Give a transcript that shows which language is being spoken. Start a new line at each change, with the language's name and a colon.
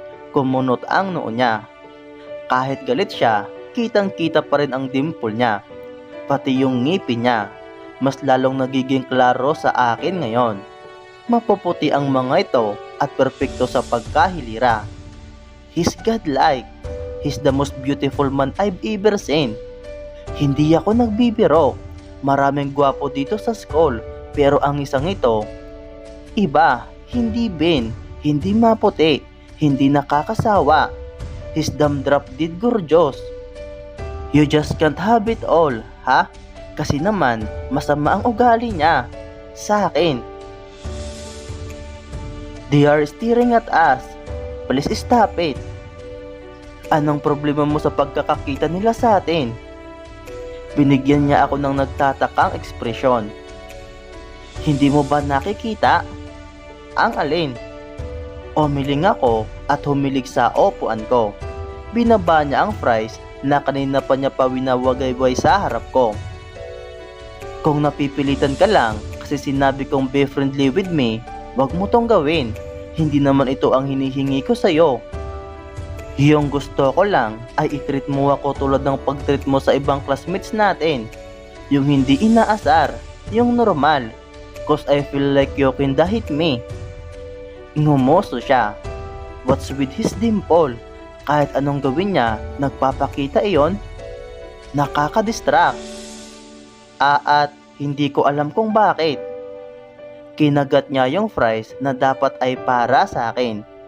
Filipino: Kumunot ang noo niya. Kahit galit siya, kitang-kita pa rin ang dimple niya. Pati yung ngipin niya, mas lalong nagiging klaro sa akin ngayon. Mapuputi ang mga ito at perpekto sa pagkahilira.
English: He's godlike. He's the most beautiful man I've ever seen.
Filipino: Hindi ako nagbibiro. Maraming gwapo dito sa school, pero ang isang ito, iba, hindi Ben. Hindi maputi, hindi nakakasawa.
English: His damn drop dead gorgeous. You just can't have it all, ha?
Filipino: Kasi naman, masama ang ugali niya. Sa akin.
English: They are staring at us. Please stop it.
Filipino: Anong problema mo sa pagkakakita nila sa atin? Binigyan niya ako ng nagtatakang ekspresyon. Hindi mo ba nakikita? Ang alin? Umiling ako at humilig sa upuan ko. Binaba niya ang fries na kanina pa niya pa winawagayway sa harap ko. Kung napipilitan ka lang kasi sinabi kong
English: be friendly with me,
Filipino: wag mo tong gawin. Hindi naman ito ang hinihingi ko sa'yo. Yung gusto ko lang ay i-treat mo ako tulad ng pag-treat mo sa ibang classmates natin. Yung hindi inaasar, yung normal.
English: Cause I feel like you can hit me.
Filipino: Ngumuso siya.
English: What's with his dimple?
Filipino: Kahit anong gawin niya, nagpapakita iyon. Nakaka-distract. At hindi ko alam kung bakit. Kinagat niya yung fries na dapat ay para sa akin.